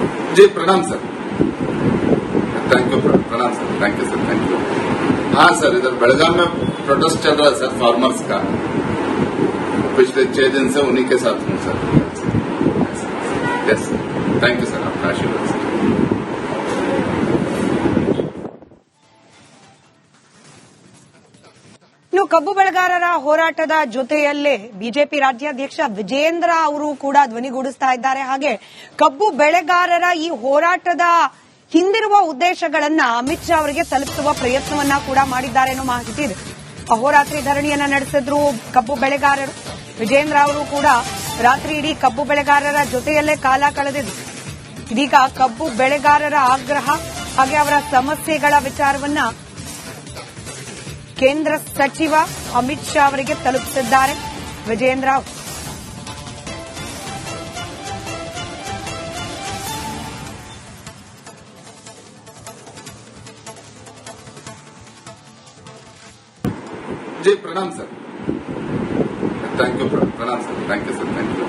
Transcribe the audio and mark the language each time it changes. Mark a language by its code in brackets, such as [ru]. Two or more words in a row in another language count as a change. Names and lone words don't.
[hi] जी प्रणाम सर, [en] thank you, [hi] प्रणाम सर, [en] thank you sir, thank you. [hi] हाँ सर, इधर बेलगाम में प्रोटेस्ट चल रहा है [en] sir farmers [hi] का, पिछले 6 दिन से उन्हीं के साथ हूँ सर। [en] yes, thank you sir, [hi] आपका आशीर्वाद सर। [kn] ಇನ್ನು ಕಬ್ಬು ಬೆಳೆಗಾರರ ಹೋರಾಟದ ಜೊತೆಯಲ್ಲೇ ಬಿಜೆಪಿ ರಾಜ್ಯಾಧ್ಯಕ್ಷ ವಿಜೇಂದ್ರ ಅವರು ಕೂಡ ಧ್ವನಿಗೂಡಿಸ್ತಾ ಇದ್ದಾರೆ. ಹಾಗೆ ಕಬ್ಬು ಬೆಳೆಗಾರರ ಈ ಹೋರಾಟದ ಹಿಂದಿರುವ ಉದ್ದೇಶಗಳನ್ನ ಅಮಿತ್ ಶಾ ಅವರಿಗೆ ತಲುಪಿಸುವ ಪ್ರಯತ್ನವನ್ನ ಕೂಡ ಮಾಡಿದ್ದಾರೆ ಅನ್ನೋ ಮಾಹಿತಿ ಇದೆ. ಅಹೋರಾತ್ರಿ ಧರಣಿಯನ್ನ ನಡೆಸಿದ್ರು ಕಬ್ಬು ಬೆಳೆಗಾರರು. ವಿಜೇಂದ್ರ ಅವರು ಕೂಡ ರಾತ್ರಿ ಇಡೀ ಕಬ್ಬು ಬೆಳೆಗಾರರ ಜೊತೆಯಲ್ಲೇ ಕಾಲ ಕಳೆದಿದ್ರು. ಇದೀಗ ಕಬ್ಬು ಬೆಳೆಗಾರರ ಆಗ್ರಹ ಹಾಗೆ ಅವರ ಸಮಸ್ಯೆಗಳ ವಿಚಾರವನ್ನ ಕೇಂದ್ರ ಸಚಿವ ಅಮಿತ್ ಶಾ ಅವರಿಗೆ ತಲುಪಿಸಿದ್ದಾರೆ ವಿಜೇಂದ್ರ ಅವರು. [hi] जी प्रणाम सर, [en] thank you, [hi] प्रणाम सर, [en] thank you sir, thank you.